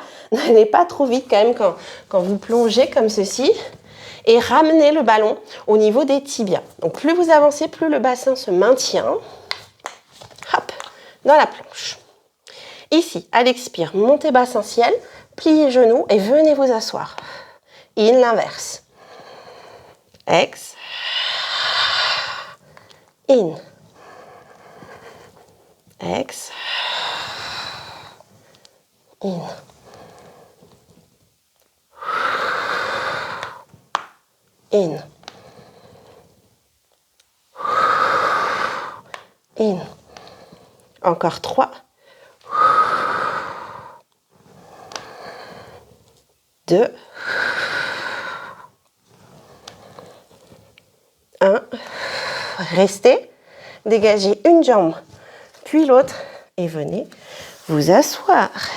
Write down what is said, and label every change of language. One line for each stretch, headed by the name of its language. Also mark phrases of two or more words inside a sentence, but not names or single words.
French: N'allez pas trop vite quand même quand vous plongez comme ceci. Et ramenez le ballon au niveau des tibias. Donc plus vous avancez, plus le bassin se maintient. Hop, dans la planche. Ici, à l'expire, montez bassin ciel, pliez genoux et venez vous asseoir. In, l'inverse. Ex. In. Ex. In. In. In. Encore 3. 2. 1. Restez. Dégagez une jambe, puis l'autre, et venez vous asseoir.